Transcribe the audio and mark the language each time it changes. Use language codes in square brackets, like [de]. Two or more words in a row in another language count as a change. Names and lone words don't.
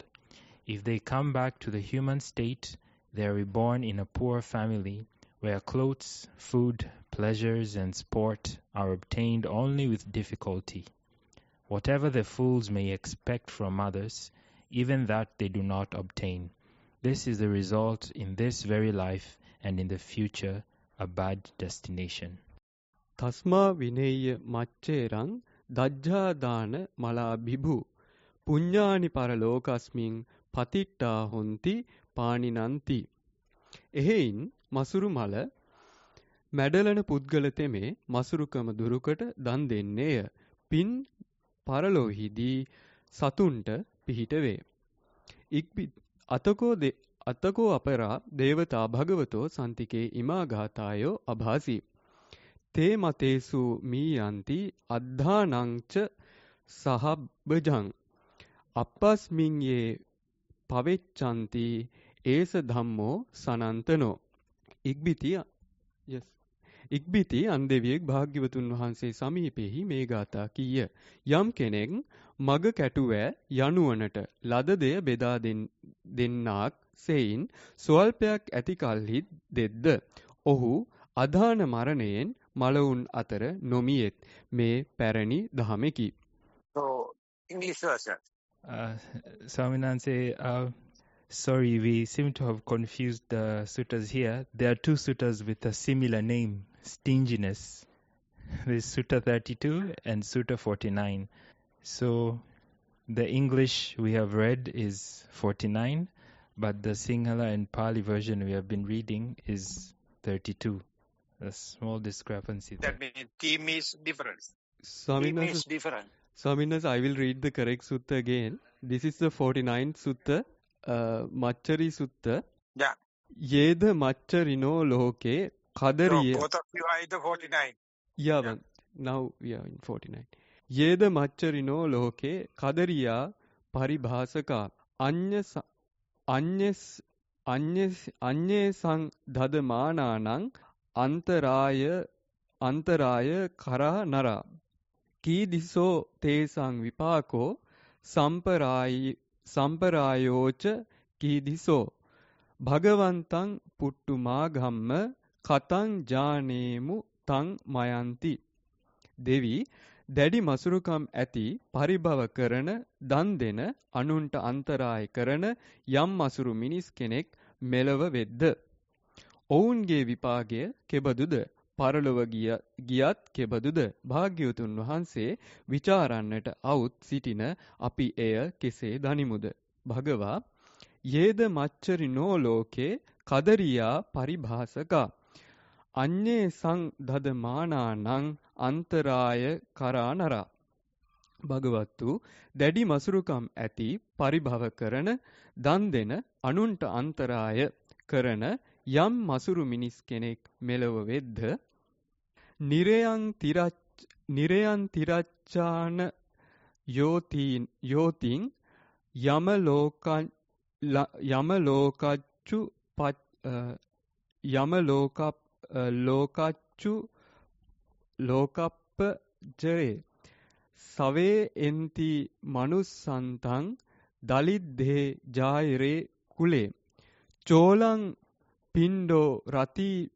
[en] If they come back to the human state, they are reborn in a poor family, where clothes, food, pleasures, and sport are obtained only with difficulty. Whatever the fools may expect from others, even that they do not obtain. This is the result in this very life and in the future, a bad destination. [pi] තස්මා විනේය මච්චේරං දජ්ජාදාන මලා බිභු පුඤ්ඤානි පරලෝකස්මින් පතිට්ඨා හොಂತಿ පානිනಂತಿ [si] එහෙයින් මසුරු මල මැඩලන පුද්ගල තෙමේ මසුරුකම දුරුකට දන් දෙන්නේය. පින් පරලොවෙහිදී සතුන්ට පිහිට වේ. [pi] අතකෝ අපරා දේවතා භගවතෝ සන්තිකේ ඉමා ගාථායෝ අභාසි. තේ මතේසු මීයන්ති අද්ධානංච සහබ්බජං අපස්මින් යේ පවෙච්චන්ති ඒස ධම්මෝ සනන්තනෝ. [si] ඉක්බිති අන්දෙවියෙක් භාග්‍යවතුන් වහන්සේ සමීපෙහි මේ ගාථා කීය. යම් කෙනෙක් මග කැටුවෑ යනුවනට ලද දෙය බෙදා දෙන්නාක් සෙයින් ස්වල්පයක් ඇති කල්හි දෙද්ද. ඔහු අධාන මරණයෙන් මළවුන් අතර නොමියෙත්. මේ පැරණි දහමකි. [en] So, English version. Swaminanse, sorry, we seem to have confused the suttas here. There are two suttas with a similar name, stinginess. There's Sutta 32 and Sutta 49. So the English we have read is 49, but the Sinhala and Pali version we have been reading is 32. A small discrepancy there. That means theme is different. Theme is different. Swaminathan, I will read the correct sutta again. This is the 49th sutta, Machari sutta. Yeah. [pi] Yeda Macharino loke kadariya. [en] So both of you are in the 49. Yeah, but now we are in 49. [pi] Yeda Macharino loke kadariya paribhasaka anye sang dhadamananang antaraya kara nara. Kīdiso තේසං විපාකෝ සම්පරායෝච කීදිසෝ භගවන්තං පුට්ටුමාගම්ම කතං ජානේමු තං මයන්ති. [si] දෙවි දැඩි මසුරුකම් ඇති පරිභව කරන දන් දෙන අනුන්ට අන්තරාය කරන යම් මසුරු මිනිස් කෙනෙක් මෙලව වෙද්ද. ඔවුන්ගේ විපාකය කෙබඳුද? පරලොව ගියත් කෙබඳුද? භාග්‍යවතුන් වහන්සේ විචාරන්නට අවුත් සිටින අපි එය කෙසේ දනිමුද? [pi] භගවා යේද මච්චරිනෝ ලෝකේ කදරියා පරිභාසකා අඤ්ඤේ සං දදමානානං අන්තරාය කරා නරා. [si] භගවත්තු දැඩි මසුරුකම් ඇති පරිභව කරන දන් දෙන අනුන්ට අන්තරාය කරන යම් මසුරු මිනිස් කෙනෙක් මෙලව වෙද්ද. [pi] නිරයන් තිරච්ඡාන යෝතින් ලෝකප්පජරේ සවේ එන්ති මනුස්සන්තං දලිද්දේ ජායරේ කුලේ චෝලං පින්ඩෝ රති